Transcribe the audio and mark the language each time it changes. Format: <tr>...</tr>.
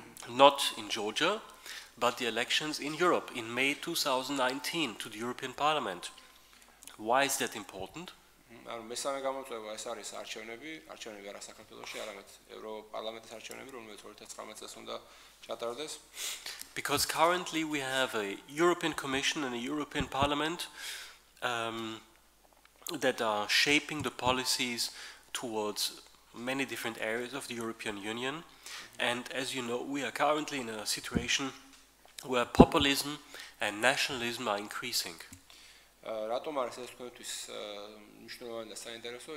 <en>Not in Georgia, but the elections in Europe in May 2019 to the European Parliament. Why is that important?</en> <ka>მესამე გამოწვევა ეს არის არჩევნები არა საქართველოში, არამედ ევროპარლამენტის არჩევნები, რომელიც 2019 წელს უნდა ჩატარდეს.</ka> <en>Because currently we have a European Commission and a European Parliament that are shaping the policies towards many different areas of the European Union, and as you know, we are currently in a situation where populism and nationalism are increasing.</en> <ka>რატომ არის ეს თქვენთვის მნიშვნელოვანი და საინტერესო?</ka>